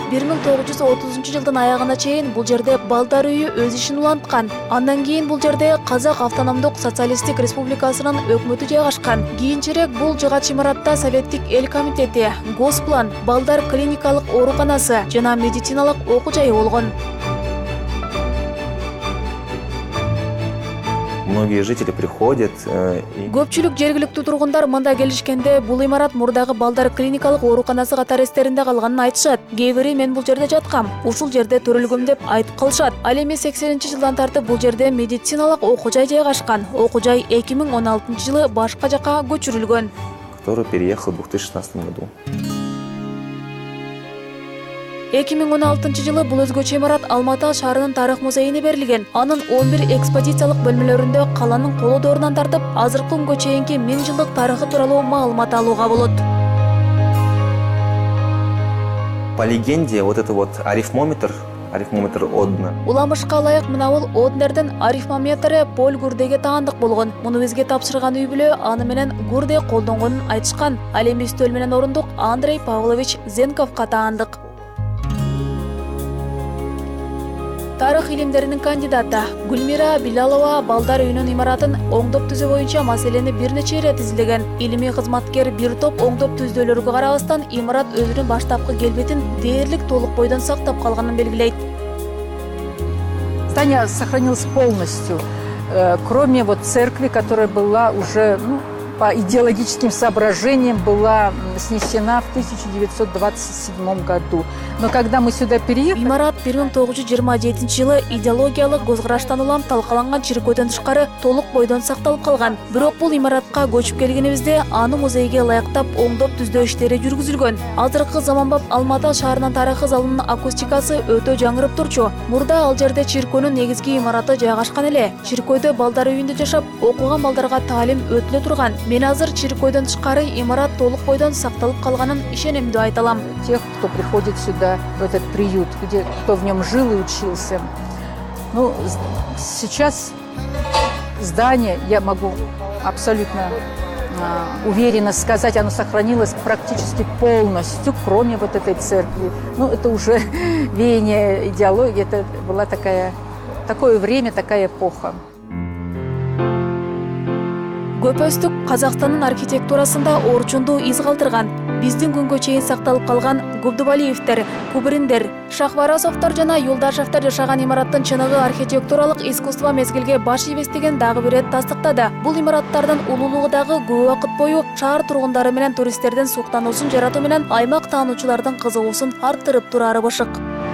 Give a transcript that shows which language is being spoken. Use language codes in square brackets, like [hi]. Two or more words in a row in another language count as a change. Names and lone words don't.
[ky] 1930-жылдын аягына чейин бул жерде балдар үйү өз ишин уланткан. Андан кийин бул жерде Казак автономдук социалисттик республикасынын өкмөтү жайгашкан. Кийинчерээк бул жыгач имаратта Советтик эл комитети, Госплан, балдар клиникалык ооруканасы жана медициналык окуу жайы болгон. [ru] Многие жители приходят. [ky] Көпчүлүк жергиликтүү тургундар мында келишкенде бул имарат мурдагы балдар клиникалык ооруканасы катары эстеринде калганын айтышат. Кээ бири мен бул жерде жаткам, ушул жерде төрөлгөм деп айтып калышат. Ал эми 80-жылдан тартып бул жерде медициналык окуу жай жайгашкан. Окуу жай 2016-жылы башка жака көчүрүлгөн. [ru] Который переехал в 2016 году. [ky] 2016-жылы бул өзгөчө имарат Алматы шаарынын тарых музейине берилген. Анын 11 экспозициялык бөлмөлөрүндө каланын колодорунан тартып, азыркы күнгө чейинки 1000 жылдык тарыхы тууралуу маалымат алууга болот. [ru] По легенде, вот это вот арифмометр Одна. [ky] Уламышка ылайык мына бул Однердин арифмометри Поль Гурдеге таандык болгон. Муну бизге тапшырган үй бүлө аны менен Гурде колдонгонун айтышкан. Ал эми үстөл менен орундук Андрей Павлович Зенковго таандык. Тарых илимдеринин кандидаты Гүлмира Билалова балдар үйүнүн имаратын оңдоп түзүү боюнча маселени бир нече ирет изилдеген. Илимий кызматкер бир топ оңдоп түздөөлөргө карабастан имарат өзүнүн баштапкы келбетин дээрлик толук бойдон сактап калганын белгилейт. [ru] Здание сохранилось полностью, кроме вот церкви, которая была уже по идеологическим соображениям была снесена в 1927 году. Но когда мы сюда переехали... [ky] Имарат 1927-жылы идеологиялык көзкараштан улам талкаланган чиркөөдөн тышкары толук бойдон сакталып калган. Бирок бул имаратка көчүп келгенибизде аны музейге ылайыктап оңдоп түздөө иштери жүргүзүлгөн. Азыркы заманбап Алматы шаарынын тарыхы залынын акустикасы өтө жаңырып турчу. Мурда ал жерде чиркөөнүн негизги имараты жайгашкан эле. Чиркөөдө балдар үйүндө жашап, окуган балдарга таалим өтүлө турган. Мен азыр чиркөөдөн тышкары имарат толук бойдон сакталып калганын ишенем деп айталам. [ru] Тех, кто приходит сюда, в этот приют, кто в нем жил и учился. Ну, сейчас здание, я могу абсолютно уверенно сказать, оно сохранилось практически полностью, кроме вот этой церкви. Ну, это уже веяние идеологии, это была такое время, такая эпоха. [ky] көпөстүк Казакстандын архитектурасында орчундуу из калтырган. Биздин күнгө чейин сакталып калган Губдубалиевдер, Кубриндер, Шахварасовдор жана Юлдашевдер жашаган имараттын чыныгы архитектуралык искусство мезгилге баш ийбестигин дагы бир рет тастыктады. Бул имараттардын улуулугу дагы көп убакыт бою шаар тургундары менен туристтердин суктануусун жаратуу менен аймак таануучулардын кызыгуусун арттырып турары бышык.